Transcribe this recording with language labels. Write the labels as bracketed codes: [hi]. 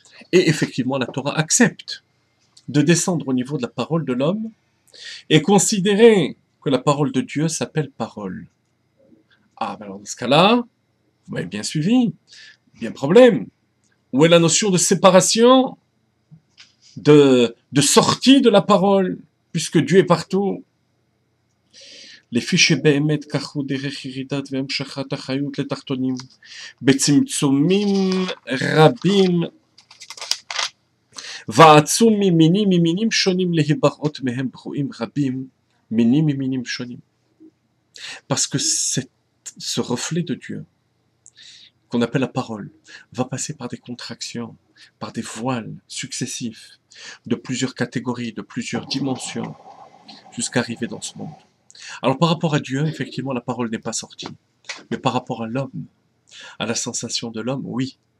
[fr] Et effectivement, la Torah accepte de descendre au niveau de la parole de l'homme et considérer que la parole de Dieu s'appelle parole. Ah, ben alors dans ce cas-là, vous m'avez bien suivi, bien problème. Où est la notion de séparation, de sortie de la parole, puisque Dieu est partout? [he] לפי שבאמת כך הוא דרך ירידת והמשכת החיות לתחתונים בצמצומים רבים ועצום ממינים שונים להיבחרות מהם ברואים רבים ממינים שונים. [fr] Parce que ce reflet de Dieu qu'on appelle la parole va passer par des contractions, par des voiles successifs de plusieurs catégories, de plusieurs dimensions jusqu'à arriver dans ce monde. Alors par rapport à Dieu, effectivement, la parole n'est pas sortie. Mais par rapport à l'homme, à la sensation de l'homme, oui.